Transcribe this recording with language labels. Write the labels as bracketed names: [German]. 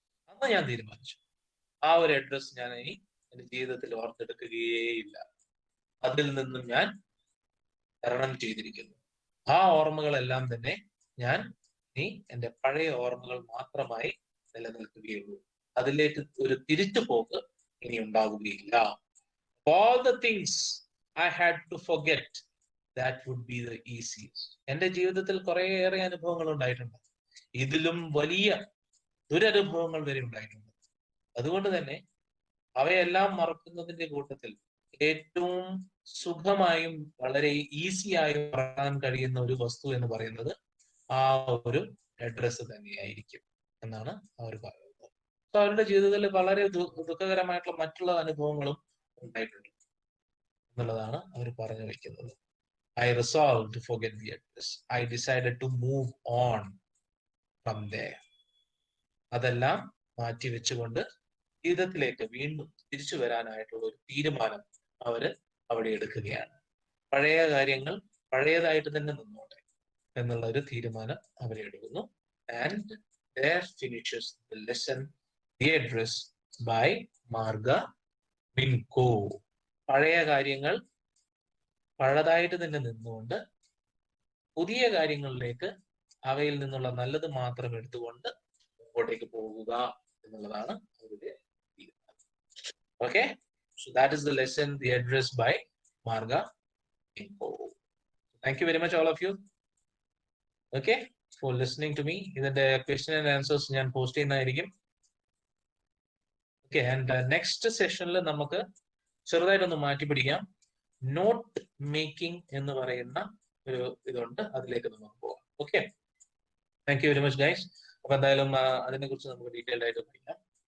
[Malayalam] അന്ന് ഞാൻ തീരുമാനിച്ചു, ആ ഒരു അഡ്രസ് ഞാൻ ഇനി എന്റെ ജീവിതത്തിൽ ഓർത്തെടുക്കുകയേയില്ല. അതിൽ നിന്നും ഞാൻ തരണം ചെയ്തിരിക്കുന്നു. ആ ഓർമ്മകളെല്ലാം തന്നെ ഞാൻ ഇനി എന്റെ പഴയ ഓർമ്മകൾ മാത്രമായി നിലനിൽക്കുകയുള്ളൂ. അതിലേക്ക് ഒരു തിരിച്ചുപോക്ക് ഇനി ഉണ്ടാവുകയില്ല. [English] All the things I had to forget, that would be the easiest. [Malayalam] എന്റെ ജീവിതത്തിൽ കുറേയേറെ അനുഭവങ്ങൾ ഉണ്ടായിട്ടുണ്ട്. ഇതിലും വലിയ ദുരനുഭവങ്ങൾ വരെ ഉണ്ടായിട്ടുണ്ട്. അതുകൊണ്ട് തന്നെ അവയെല്ലാം മറക്കുന്നതിന്റെ കൂട്ടത്തിൽ ഏറ്റവും സുഖമായും വളരെ ഈസിയായും പറയാൻ കഴിയുന്ന ഒരു വസ്തു എന്ന് പറയുന്നത് ആ ഒരു അഡ്രസ്സ് തന്നെയായിരിക്കും എന്നാണ് അവർ പറയുന്നത്. അപ്പൊ അവരുടെ ജീവിതത്തിൽ വളരെ ദുഃഖകരമായിട്ടുള്ള മറ്റുള്ള അനുഭവങ്ങളും ഉണ്ടായിട്ടുണ്ട് എന്നുള്ളതാണ് അവർ പറഞ്ഞു വെക്കുന്നത്. [English] I resolved to forget the address. I decided to move on from there. [Malayalam] അതെല്ലാം മാറ്റി വെച്ചുകൊണ്ട് ജീവിതത്തിലേക്ക് വീണ്ടും തിരിച്ചു വരാനായിട്ടുള്ള ഒരു തീരുമാനം അവര് അവിടെ എടുക്കുകയാണ്. പഴയ കാര്യങ്ങൾ പഴയതായിട്ട് തന്നെ നിന്നോട്ടെ എന്നുള്ള ഒരു തീരുമാനം അവരെടുക്കുന്നു. [English] And there finishes the lesson, The Address by Marga Minco. [Malayalam] പഴയ കാര്യങ്ങൾ പഴയതായിട്ട് തന്നെ നിന്നുകൊണ്ട് പുതിയ കാര്യങ്ങളിലേക്ക് അവയിൽ നിന്നുള്ള നല്ലത് മാത്രം എടുത്തുകൊണ്ട് മുമ്പോട്ടേക്ക് പോകുക എന്നുള്ളതാണ് അവരുടെ തീരുമാനം. [English] Okay, so that is the lesson, The Address by Marga Minco. Thank you very much all of you. Okay, for listening to me. [Malayalam] ഇതിന്റെ [English] question and answers [Malayalam] ഞാൻ പോസ്റ്റ് ചെയ്യുന്നതായിരിക്കും. ഓക്കെ, ആൻഡ് നെക്സ്റ്റ് സെഷനിൽ നമുക്ക് ചെറുതായിട്ടൊന്ന് മാറ്റി പിടിക്കാം. നോട്ട് മേക്കിംഗ് എന്ന് പറയുന്ന ഒരു ഇതുണ്ട്, അതിലേക്ക് നമുക്ക് പോകാം. Okay, [English] Thank you very much guys. [Malayalam] അപ്പൊ എന്തായാലും അതിനെ കുറിച്ച് നമുക്ക് ഡീറ്റെയിൽഡ് ആയിട്ട് പഠിക്കാം.